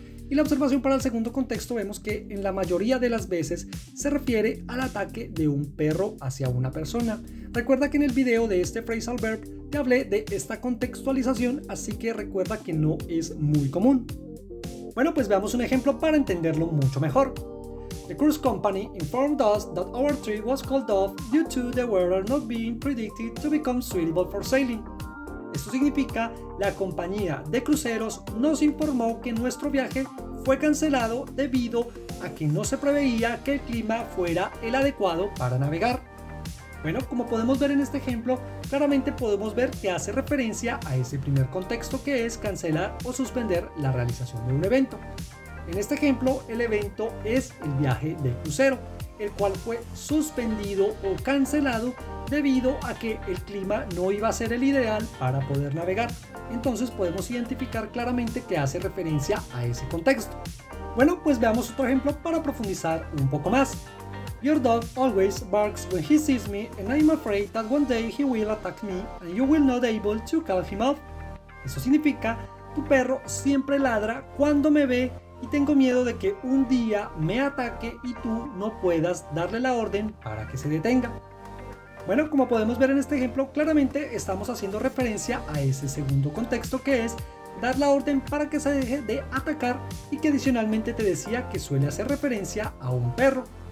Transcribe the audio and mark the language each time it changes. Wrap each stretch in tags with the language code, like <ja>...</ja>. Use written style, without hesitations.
<es>Y la observación para el segundo contexto vemos que en la mayoría de las veces se refiere al ataque de un perro hacia una persona. Recuerda que en el video de este phrasal verb te hablé de esta contextualización, así que recuerda que no es muy común. Bueno, pues veamos un ejemplo para entenderlo mucho mejor.</es> <en>The cruise company informed us that our trip was called off due to the weather not being predicted to become suitable for sailing.</en> <es>Esto significa, la compañía de cruceros nos informó que nuestro viaje fue cancelado debido a que no se preveía que el clima fuera el adecuado para navegar. Bueno, como podemos ver en este ejemplo, claramente podemos ver que hace referencia a ese primer contexto, que es cancelar o suspender la realización de un evento. En este ejemplo, el evento es el viaje de crucero, el cual fue suspendido o cancelado debido a que el clima no iba a ser el ideal para poder navegar. Entonces podemos identificar claramente que hace referencia a ese contexto. Bueno, pues veamos otro ejemplo para profundizar un poco más.</es> <en>Your dog always barks when he sees me and I'm afraid that one day he will attack me and you will not able to call him off.</en> <es>Eso significa, tu perro siempre ladra cuando me ve y tengo miedo de que un día me ataque y tú no puedas darle la orden para que se detenga. Bueno, como podemos ver en este ejemplo, claramente estamos haciendo referencia a ese segundo contexto, que es dar la orden para que se deje de atacar, y que adicionalmente te decía que suele hacer referencia a un perro.</es>